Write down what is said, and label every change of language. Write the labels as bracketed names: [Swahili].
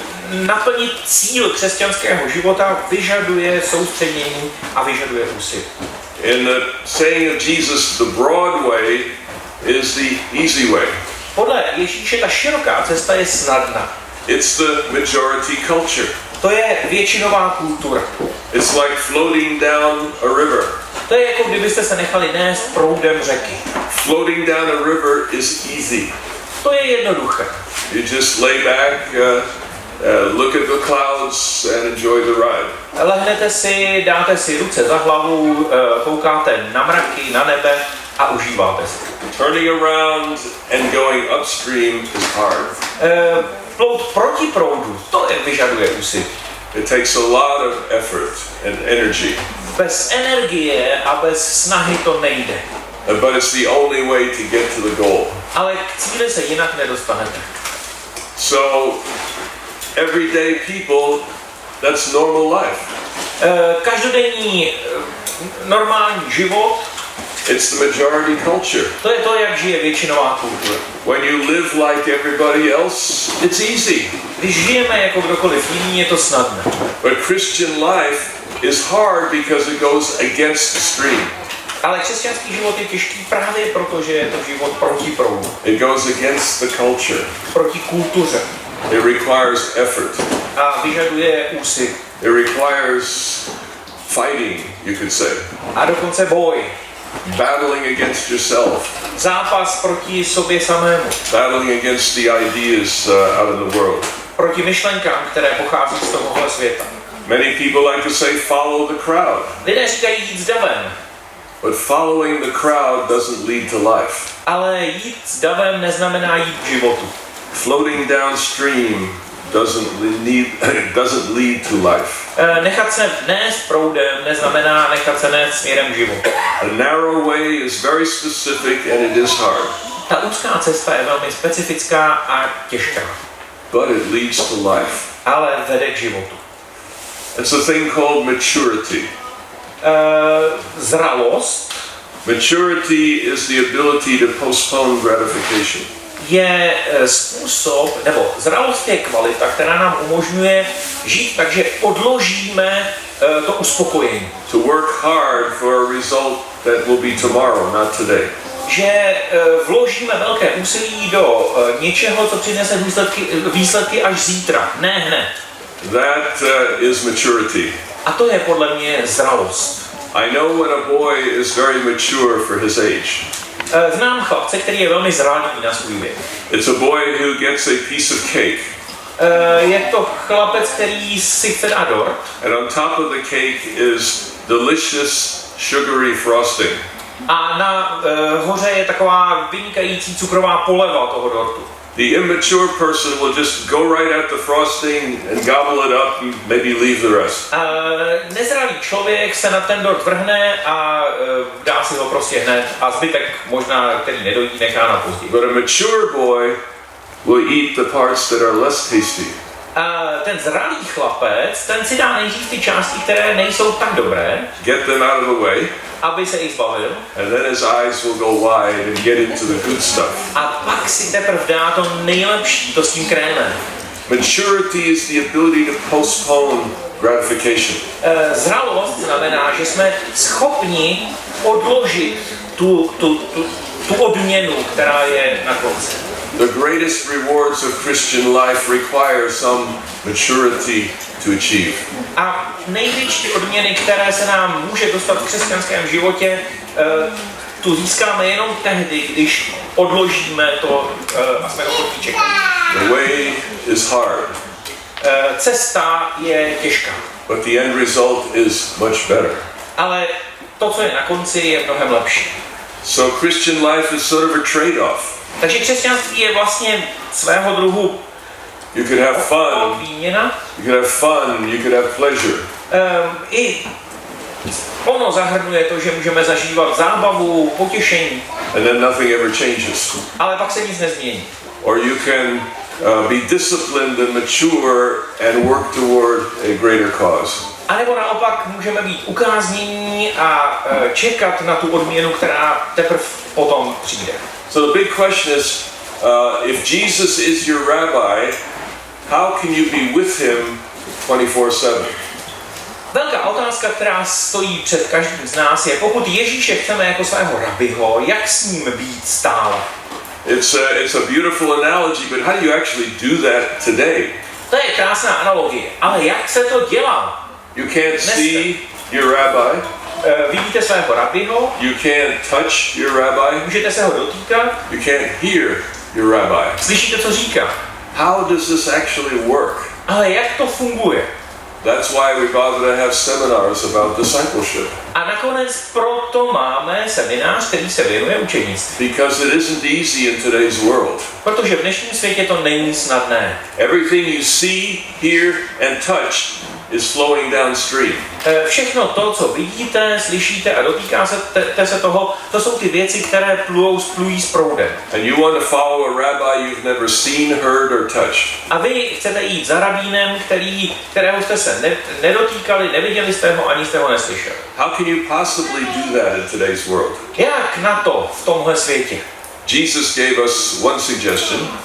[Czech] Naplnit cíl křesťanského života vyžaduje soustředění a vyžaduje úsilí. [English] In the saying of Jesus, the broad way is the easy way. [Czech] Podle Ježíše ta široká cesta je snadná. [English] It's the majority culture. [Czech] To je většinová kultura. [English] It's like floating down a river. [Czech] To je jako kdybyste se nechali nést proudem řeky. [English] Floating down a river is easy. [Czech] To je jednoduché. [English] You just lay back, look at the clouds and enjoy the ride. [Czech] Lehnete si, dáte si ruce za hlavu, koukáte na mraky, na nebe a užíváte si. [English] Turning around and going upstream is hard. [Czech] Plout proti proudu, to vyžaduje úsilí. [English] It takes a lot of effort and energy. [Czech] Bez energie a bez snahy to nejde. [English] But it's the only way to get to the goal. [Czech] Ale k cíli se jinak nedostanete. [English] So, everyday people, that's normal life. [Czech] Každodenní normální život, [English] it's the majority culture. [Czech] to je to, jak žije většinová kultura. [English] When you live like everybody else, it's easy. [Czech] Když žijeme jako kdokoliv jiný, je to snadné. [English] But Christian life is hard because it goes against the stream. [Czech] Ale křesťanský život je těžký právě proto, že je to život proti proudu. [English] It goes against the culture. [Czech] Proti kultuře. [English] It requires effort. [Czech] A vyžaduje úsilí. [English] It requires fighting, you could say. [Czech] A dokonce boj. [English] Battling against yourself. [Czech] Zápas proti sobě samému. [English] Battling against the ideas out of the world. [Czech] Proti myšlenkám, které pochází z tohohle světa. [English] Many people like to say follow the crowd. [Czech] Lidé říkají jít s davem. [English] But following the crowd doesn't lead to life. [Czech] Ale jít s davem neznamená jít k životu. [English] Floating downstream doesn't lead to life. [Czech] Nechat se nést proudem neznamená nechat se nést směrem k životu. [English] A narrow way is very specific and it is hard. [Czech] Ta úzká cesta je velmi specifická a těžká. [English] But it leads to life. [Czech] Ale vede k životu. [English] It's a thing called maturity. [Czech] Zralost [English] Maturity is the ability to postpone gratification. [Czech] je způsob, nebo zralost je kvalita, která nám umožňuje žít tak, že odložíme to uspokojení. [English] To work hard for a result that will be tomorrow, not today. [Czech] Že vložíme velké úsilí do něčeho, co přinese výsledky až zítra, ne hned. [English] That is maturity. [Czech] A to je podle mě zralost. [English] I know when a boy is very mature for his age. [Czech] Znám chlapce, který je velmi zralý na svůj věk. [English] It's a boy who gets a piece of cake. [Czech] Je to chlapec, který si chce dát dort. [English] And on top of the cake is delicious sugary frosting. [Czech] A na hoře je taková vynikající cukrová poleva toho dortu. [English] The immature person will just go right at the frosting and gobble it up and maybe leave the rest. [Czech] Nezralý člověk se na ten dort vrhne a dá si ho prostě hned a zbytek možná, který nedojí, nechá na později. [English] But a mature boy will eat the parts that are less tasty. [Czech] Ten zralý chlapec, ten si dá nejdřív ty části, které nejsou tak dobré, [English] Get them out of the way, [Czech] aby se jich zbavil, [English] and then his eyes will go wide and get into the good stuff. [Czech] a pak si teprve dá to nejlepší, to s tím krémem. [English] Maturity is the ability to postpone gratification. [Czech] Zralost znamená, že jsme schopni odložit tu odměnu, která je na konci. [English] The greatest rewards of Christian life require some maturity to achieve. [Czech] A největší odměny, které se nám může dostat v křesťanském životě, tu získáme jenom tehdy, když odložíme to a jsme ochotní čekat. [English] The way is hard, [Czech] Cesta je těžká, [English] but the end result is much better. [Czech] ale to, co je na konci, je mnohem lepší. [English] So Christian life is sort of a trade-off. [Czech] Takže křesťanství je vlastně svého druhu [English] You could have fun, [Czech] výměna. [English] you could have fun, you could have pleasure. [Czech] I ono zahrnuje to, že můžeme zažívat zábavu, potěšení, [English] And then nothing ever changes. [Czech] ale pak se nic nezmění. [English] Or you can be disciplined and mature and work toward a greater cause. [Czech] A nebo naopak můžeme být ukáznění a čekat na tu odměnu, která teprve potom přijde. [English] So the big question is, if Jesus is your rabbi, how can you be with him 24/7? [Czech] Velká otázka, která stojí před každým z nás, je, pokud Ježíše chceme jako svého rabiho, jak s ním být stále? [English] It's a beautiful analogy, but how do you actually do that today? [Czech] To je krásná analogie, ale jak se to dělá? [English] You can't see your rabbi. [Czech] Vidíte svého rabiho, [English] You can't touch your rabbi. [Czech] můžete se ho dotýkat, [English] You can't hear your rabbi. [Czech] slyšíte, co říká. [English] How does this actually work? [Czech] Ale jak to funguje? [English] That's why we bother to have seminars about discipleship. [Czech] A nakonec proto máme seminář, který se věnuje učednictví. [English] Because it isn't easy in today's world. [Czech] Protože v dnešním světě to není snadné. [English] Everything you see, hear, and touch is flowing downstream. [Czech] Všechno to, co vidíte, slyšíte a dotýkáte se toho, to jsou ty věci, které plují s proudem. [English] And you want to follow a rabbi you've never seen, heard, or touched. [Czech] A vy chcete jít za rabínem, kterého jste se nedotýkali, neviděli jste ho, ani jste ho neslyšeli. [English] How can you possibly do that in today's world? [Czech] Jak na to v tomhle světě? [English] Jesus gave us one suggestion